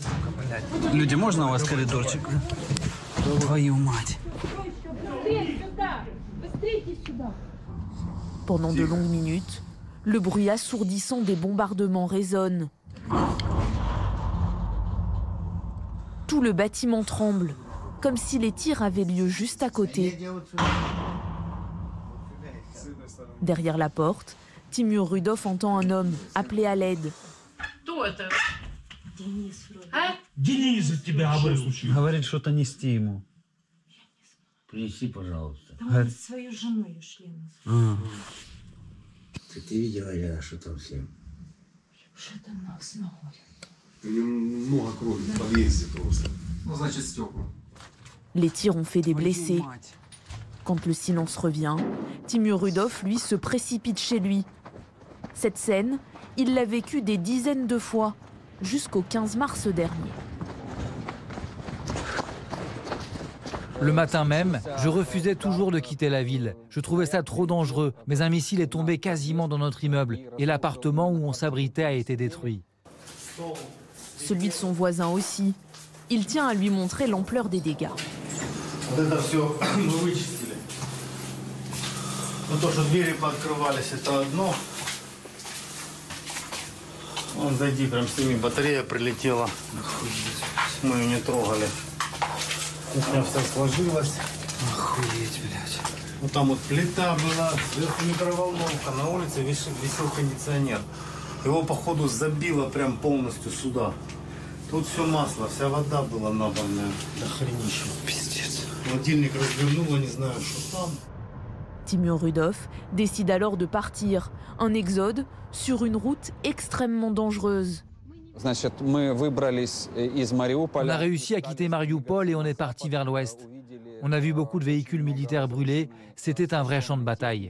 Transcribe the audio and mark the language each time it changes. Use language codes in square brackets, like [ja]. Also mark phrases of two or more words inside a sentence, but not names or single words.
[fr] Pendant de longues minutes, le bruit assourdissant des bombardements résonne. Tout le bâtiment tremble, comme si les tirs avaient lieu juste à côté. Derrière la porte, Timur Rudov entend un homme appeler à l'aide. [ru] Денис тебя говорил. Говорит, что-то нести ему. Принеси, пожалуйста. Свою жену ее член. Ты видела, что там с ним? Что-то нас находит. У него много крови в подъезде просто. Ну, значит, стекла. [fr] Les tirs ont fait des blessés. Quand le silence revient, Timur Rudov, lui, se précipite chez lui. Cette scène, il l'a vécue des dizaines de fois, jusqu'au 15 mars dernier. Le matin même, je refusais toujours de quitter la ville. Je trouvais ça trop dangereux, mais un missile est tombé quasiment dans notre immeuble et l'appartement où on s'abritait a été détruit. Celui de son voisin aussi. Il tient à lui montrer l'ampleur des dégâts. [ru] То, что двери пооткрывались, это одно. Вон, зайди, прям сними, батарея прилетела. Мы ее не трогали. Кухня вся сложилась. Охуеть, блядь. Вот там вот плита была, сверху микроволновка, на улице висел кондиционер. Его, походу, забило прям полностью сюда. Тут все масло, вся вода была набранная. До хренища. Пиздец. Холодильник развернуло, не знаю, что там. [fr] Timur Rudov décide alors de partir, un exode sur une route extrêmement dangereuse. On a réussi à quitter Marioupol et on est parti vers l'ouest. On a vu beaucoup de véhicules militaires brûlés, c'était un vrai champ de bataille.